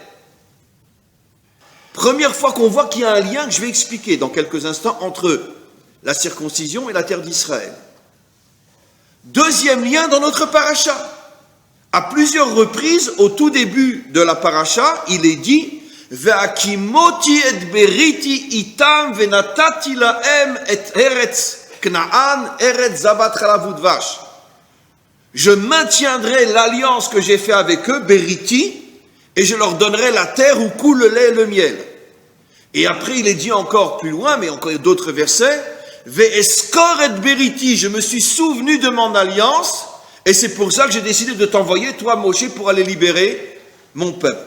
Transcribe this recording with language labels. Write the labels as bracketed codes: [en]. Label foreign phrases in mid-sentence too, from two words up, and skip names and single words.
[fr] Première fois qu'on voit qu'il y a un lien que je vais expliquer dans quelques instants entre la circoncision et la terre d'Israël. Deuxième lien dans notre paracha. À plusieurs reprises, au tout début de la paracha, il est dit [he] והקמתי את בריתי אתם ונתתי להם את ארץ כנען ארץ זבת חלב ודבש. [fr] Je maintiendrai l'alliance que j'ai fait avec eux, beriti, et je leur donnerai la terre où coule le lait et le miel. Et après, il est dit encore plus loin, mais encore d'autres versets, [he] ואזכר את בריתי, [fr] je me suis souvenu de mon alliance, et c'est pour ça que j'ai décidé de t'envoyer, toi, Moshe, pour aller libérer mon peuple.